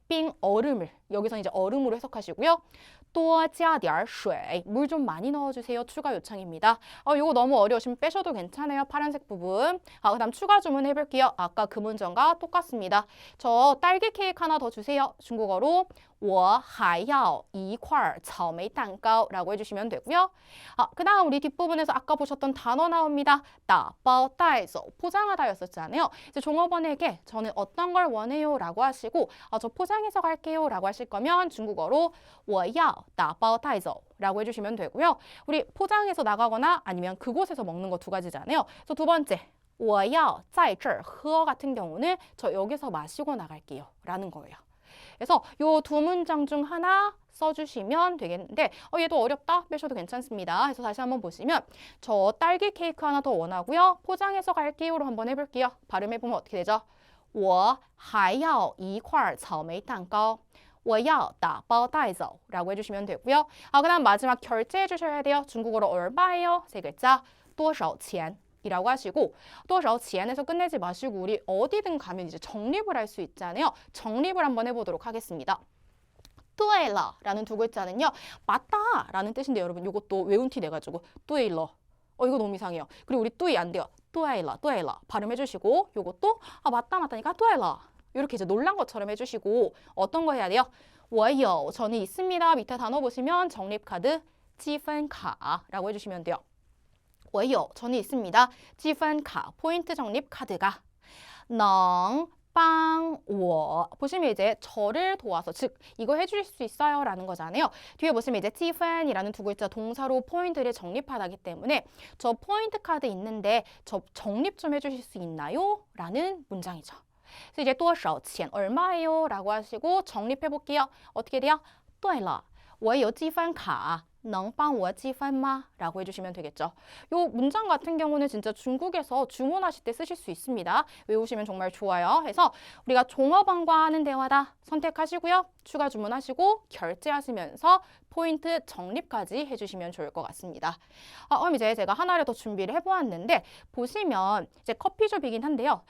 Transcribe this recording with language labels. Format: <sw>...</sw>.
<ko>冰 얼음을 여기서 이제 얼음으로 해석하시고요. 多加点水 물 좀 많이 넣어주세요. 추가 요청입니다. 이거 너무 어려우시면 빼셔도 괜찮아요. 파란색 부분. 그 다음 추가 주문 해볼게요. 아까 그 문장과 똑같습니다. 저 딸기 케이크 하나 더 주세요. 중국어로 我还要一块草莓蛋糕 라고 해주시면 되고요. 그 다음 우리 뒷부분에서 아까 보셨던 단어 나옵니다. 打包带走 포장하다였었잖아요. 이제 종업원에게 저는 어떤 걸 원해요? 라고 하시고 저 포장해서 갈게요. 라고 하실 거면 중국어로 我要打包带走 라고 해주시면 되고요. 우리 포장해서 나가거나 아니면 그곳에서 먹는 거 두 가지잖아요. 그래서 두 번째 我要在这儿喝 같은 경우는 저 여기서 마시고 나갈게요. 라는 거예요. 그래서 요 두 문장 중 하나 써주시면 되겠는데 얘도 어렵다? 빼셔도 괜찮습니다. 그래서 다시 한번 보시면 저 딸기 케이크 하나 더 원하고요. 포장해서 갈게요로 한번 해볼게요. 발음해보면 어떻게 되죠?</ko> <zh>我还要一块草莓蛋糕我要打包带走 라고 해주시면 되고요.</zh> <ko>그 다음 마지막 결제해 주셔야 돼요. 중국어로 얼마예요? 세 글자 多少钱 이라고 하시고 多少钱에서 끝내지 마시고 우리 어디든 가면 이제 정립을 할 수 있잖아요. 정립을 한번 해보도록 하겠습니다. 对了 라는 두 글자는요. 맞다 라는 뜻인데 여러분 이것도 외운 티 내가지고 对了 이거 너무 이상해요. 그리고 우리 对 안 돼요. 对了对了 발음해 주시고 요것도 맞다니까 对了 이렇게 이제 놀란 것처럼 해주시고 어떤 거 해야 돼요? 我有 저는 있습니다. 밑에 단어 보시면 적립카드 积分卡 라고 해주시면 돼요. 我有 저는 있습니다. 积分卡 포인트 적립 카드가 能帮我 보시면 이제 저를 도와서 즉 이거 해줄 수 있어요 라는 거잖아요. 뒤에 보시면 이제 积分이라는 두 글자 동사로 포인트를 적립하기 때문에 저 포인트 카드 있는데 저 적립 좀 해주실 수 있나요? 라는 문장이죠. 그래서 이제 多少钱 얼마예요? 라고 하시고 적립해 볼게요. 어떻게 돼요?</ko> <zh>对了我有积分卡能帮我积分吗?</zh> <ko>라고 해주시면 되겠죠. 요 문장 같은 경우는 진짜 중국에서 주문하실 때 쓰실 수 있습니다. 외우시면 정말 좋아요. 그래서 우리가 종업원과 하는 대화다 선택하시고요. 추가 주문하시고 결제하시면서 포인트 적립까지 해주시면 좋을 것 같습니다. 그럼 이제 제가 하나를 더 준비를 해보았는데 보시면 이제 커피숍이긴 한데요.</ko>